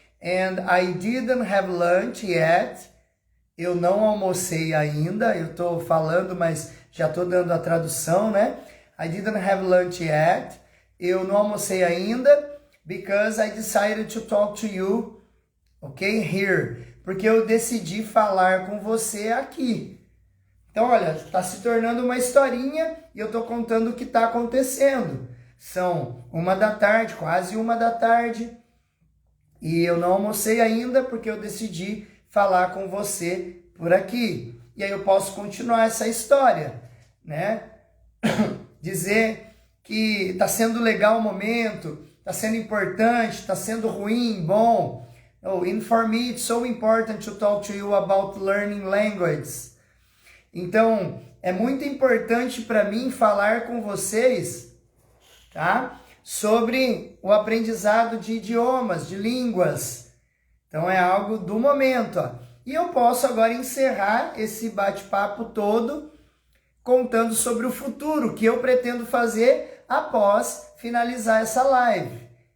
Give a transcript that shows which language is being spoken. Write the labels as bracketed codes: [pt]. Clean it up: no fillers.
[en] and I didn't have lunch yet. [pt] Eu não almocei ainda. Eu estou falando, mas já estou dando a tradução, né? [en] I didn't have lunch yet. [pt] Eu não almocei ainda [en] because I decided to talk to you, okay, here. [pt] Porque eu decidi falar com você aqui. Então, olha, está se tornando uma historinha e eu estou contando o que está acontecendo. São 1 da tarde, quase 1 da tarde. E eu não almocei ainda porque eu decidi falar com você por aqui. E aí eu posso continuar essa história, né? Dizer que está sendo legal o momento, está sendo importante, está sendo ruim, bom. [en] Oh, and for me it's so important to talk to you about learning languages. [pt] Então, é muito importante para mim falar com vocês, tá? Sobre o aprendizado de idiomas, de línguas. Então, é algo do momento, ó. E eu posso agora encerrar esse bate-papo todo contando sobre o futuro, que eu pretendo fazer após finalizar essa live.